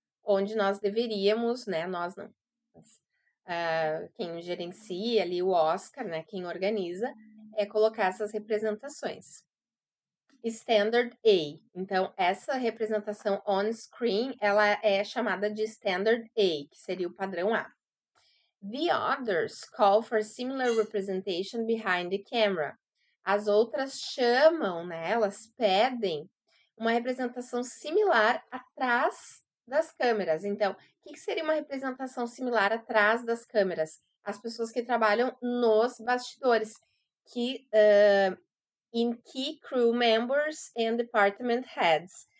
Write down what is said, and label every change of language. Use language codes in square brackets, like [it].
[pt] Onde nós deveríamos, né, nós não, mas, quem gerencia ali o Oscar, né, quem organiza, é colocar essas representações. Standard A. Então, essa representação on-screen, ela é chamada de Standard A, que seria o padrão A. [en] The others call for similar representation behind the camera. [pt] As outras chamam, né, elas pedem uma representação similar atrás das câmeras. Então, o que seria uma representação similar atrás das câmeras? As pessoas que trabalham nos bastidores, que [en] in key crew members and department heads.